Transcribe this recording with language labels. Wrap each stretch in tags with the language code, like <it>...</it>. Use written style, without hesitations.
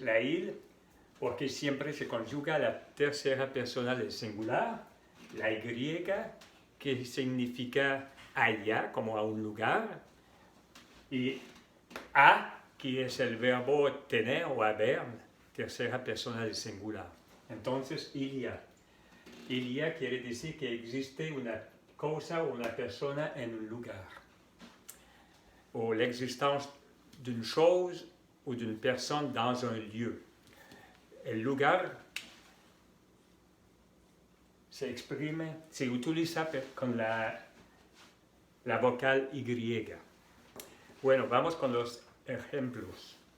<es>La il, porque siempre se conjuga la tercera persona del singular, la y, que significa allá, como a un lugar, y a, que es el verbo tener o haber, tercera persona del singular. Entonces, il y a. Il y a quiere decir que existe una cosa o una persona en un lugar,</es> <fr>ou l'existence d'une chose ou d'une personne dans un lieu.</fr> <es>El lugar se utiliza con la vocal Y. Bueno, vamos con los ejemplos.</es>